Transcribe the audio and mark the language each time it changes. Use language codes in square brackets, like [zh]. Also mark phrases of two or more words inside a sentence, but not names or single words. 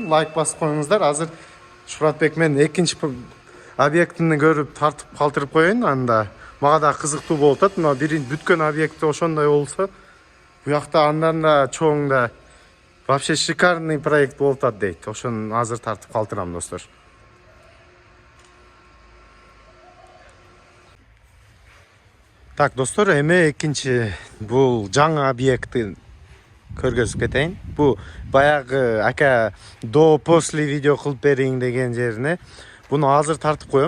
[uz] Like bosib qo'yingizlar. Hozir Shuhratbek men ikkinchi obyektini ko'rib tartib qoldirib qo'yayin. Anda menga da qiziqtu bo'ldi. Mana birinchi бүткен obyektda o'shonday bo'lsa, bu yoqda andan da cho'ngda [ru] вообще шикарный [uz] proyekt bo'ldi deydi. O'shani hozir tartib qoldiram dostlar. [ky] Так, достор, эми экинчи бул жаңы объектти көргөзүп кетейин. Бул баягы ака [ru] до после [ky] видео кылып бериң деген жерине буну азыр тартып коем.